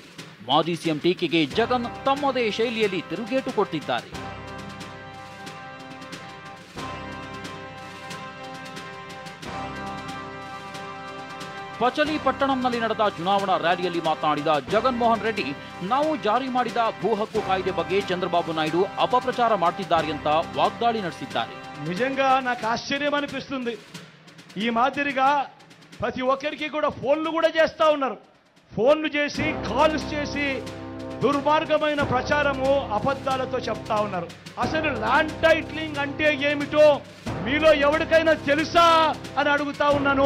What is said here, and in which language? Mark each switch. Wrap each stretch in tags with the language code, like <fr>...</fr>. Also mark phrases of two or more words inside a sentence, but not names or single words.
<kn>ಮಾಜಿ ಸಿಎಂ ಟೀಕೆಗೆ ಜಗನ್ ತಮ್ಮದೇ ಶೈಲಿಯಲ್ಲಿ ತಿರುಗೇಟು ಕೊಡ್ತಿದ್ದಾರೆ. ಪಚಲಿಪಟ್ಟಣಂನಲ್ಲಿ ನಡೆದ ಚುನಾವಣಾ ರ್ಯಾಲಿಯಲ್ಲಿ ಮಾತನಾಡಿದ ಜಗನ್ಮೋಹನ್ ರೆಡ್ಡಿ, ನಾವು ಜಾರಿ ಮಾಡಿದ ಭೂ ಹಕ್ಕು ಕಾಯ್ದೆ ಬಗ್ಗೆ చంద్రబాబు నాయుడు ಅಪಪ್ರಚಾರ ಮಾಡ್ತಿದ್ದಾರೆ ಅಂತ ವಾಗ್ದಾಳಿ ನಡೆಸಿದ್ದಾರೆ.</kn> <te>నిజంగా నాకు ఆశ్చర్యం అనిపిస్తుంది. ఈ మాదిరిగా ప్రతి ఒక్కరికి కూడా ఫోన్లు కూడా చేస్తా ఉన్నారు. ఫోన్లు చేసి కాల్స్ చేసి దుర్మార్గమైన ప్రచారము అబద్ధాలతో చెప్తా ఉన్నారు. అసలు</te> <en>land titling</en> <te>అంటే ఏమిటో మీలో ఎవరికైనా తెలుసా అని అడుగుతా ఉన్నాను.</te>